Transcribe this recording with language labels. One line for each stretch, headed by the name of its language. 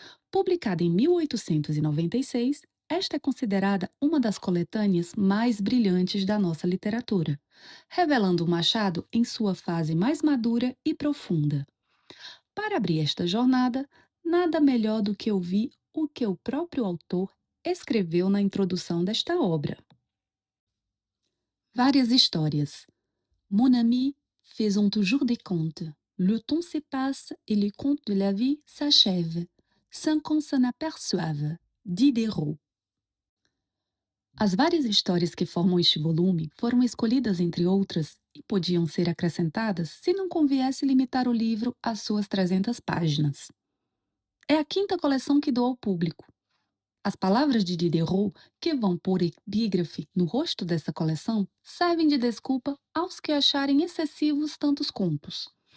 Portuguese: Publicada em 1896, esta é considerada uma das coletâneas mais brilhantes da nossa literatura, revelando o Machado em sua fase mais madura e profunda. Para abrir esta jornada, nada melhor do que ouvir o que o próprio autor escreveu na introdução desta obra. Várias histórias.
French: Mon ami, faisons toujours des contes. Le temps se passe et les contes de la vie s'achèvent, sans qu'on s'en aperçoive. Diderot.
Portuguese: As várias histórias que formam este volume foram escolhidas entre outras e podiam ser acrescentadas se não conviesse limitar o livro às suas 300 páginas. É a quinta coleção que dou ao público. As palavras de Diderot, que vão pôr epígrafe no rosto dessa coleção, servem de desculpa aos que acharem excessivos tantos contos.